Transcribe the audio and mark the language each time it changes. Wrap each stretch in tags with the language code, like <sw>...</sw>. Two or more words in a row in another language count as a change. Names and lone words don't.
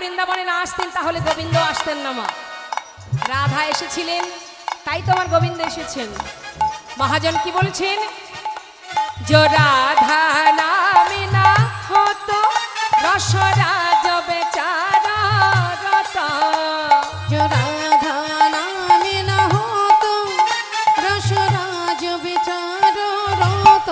<bn>বৃন্দাবনে না আসতেন তাহলে গোবিন্দ আসতেন না মা। রাধা এসেছিলেন তাই তোমার গোবিন্দ এসেছেন। মহাজন কি বলছেন?</bn> <bra>जो राधा नामी ना हो तो रसराज बेचारा रता। जो राधा नामे न हो तो रसराज बेचारो रोतो।</bra>